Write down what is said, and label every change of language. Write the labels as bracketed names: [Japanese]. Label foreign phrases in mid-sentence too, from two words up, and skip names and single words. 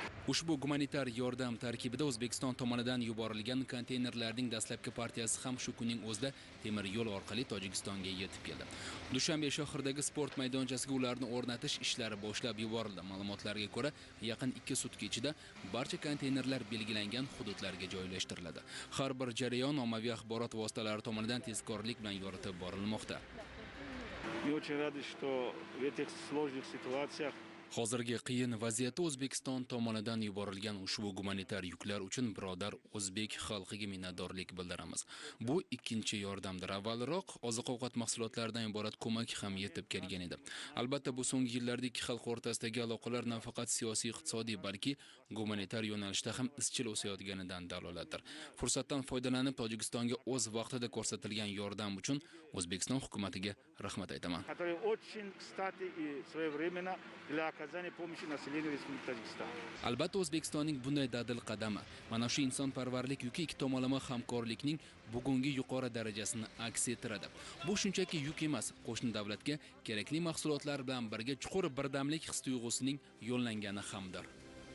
[Uzbek] Ushbu gumanitar yordam tarkibida O'zbekiston tomonidan yuborilgan konteynerlarning dastlabki partiyasi ham shu kunning o'zida temir yo'l orqali Tojikistonga yetib keldi. Dushanbe shahridagi sport maydonchasiga ularni o'rnatish ishlari boshlab yuborildi. Ma'lumotlarga ko'ra, yaqin 2 sutka ichida barcha konteynerlar belgilangan hududlarga joylashtiriladi. Har bir jarayon ommaviy axborot vositalari tomonidan tezkorlik bilan yoritib borilmoqda. [Russian] Мы очень рады, что в этих сложных ситуациях [Uzbek] Hozirgi qiyin vaziyatda O'zbekiston tomonidan yuborilgan ushbu gumanitar yuklar uchun birodar o'zbek xalqiga minnatdorlik bildiramiz. Bu ikkinchi yordamdir. Avvalroq oziq-ovqat mahsulotlaridan iborat ko'mak ham yetib kelgan edi. Albatta bu so'nggi yillarda ikki xalq o'rtasidagi aloqalar nafaqat siyosiy, iqtisodiy, balki gumanitar yo'nalishda ham izchil o'sayotganidan dalolatdir. Fursatdan foydalanib Tojikistonga o'z vaqtida ko'rsatilgan yordam uchun O'zbekiston hukumatiga rahmat aytaman. [Russian] которые очень кстати и своевременно для оказания помощи населению Республики Таджикистан. [Uzbek] Albatta O'zbekistonning bunday dadil qadami mana shu insonparvarlik yuki ikki tomonlama hamkorlikning bugungi yuqori darajasini aks ettiradi. Bu shunchaki yuk emas, qo'shni davlatga kerakli mahsulotlar bilan birga chuqur birdamlik his-tuyg'usining yo'llangani hamdir.